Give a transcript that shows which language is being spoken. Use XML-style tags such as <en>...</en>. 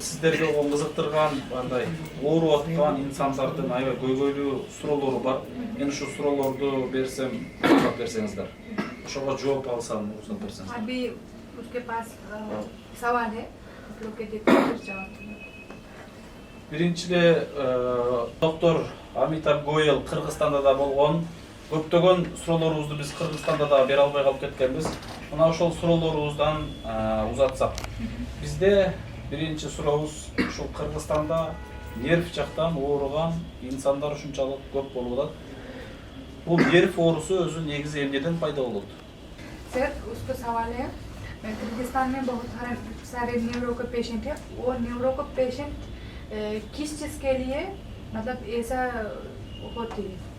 <ky>Сиздерге кызыктырган андай ооруп аткан инсандардын аябай көйгөйлүү суроолору бар. Мен ушу суроолорду берсем, жооп берсеңиздер. Ошого жооп алсам, уруксат берсеңиздер.</ky> <hi>अभी उसके पास सवाल है, आप लोग के देखो फिर जवाब दूंगा।</hi> <ky>Биринчиде доктор Амитаб Гойл Кыргызстанда да болгон. Көптөгөн суроолорубузду биз Кыргызстанда да бере албай калып кеткенбиз. Мына ошол суроолорубуздан узатсак. Бизде биринчи сурообуз ушул Кыргызстанда нерв жактан ооруган инсандар ушунчалык көп болуп атат. Бул нерв оорусу өзү негизи эмнеден пайда болот?</ky> <hi>सर उसको सवाल है, किर्गिस्तान में बहुत सारे न्यूरो के पेशेंट है। वो न्यूरो के पेशेंट किस चीज़ के लिए मतलब ऐसा होती है?</hi>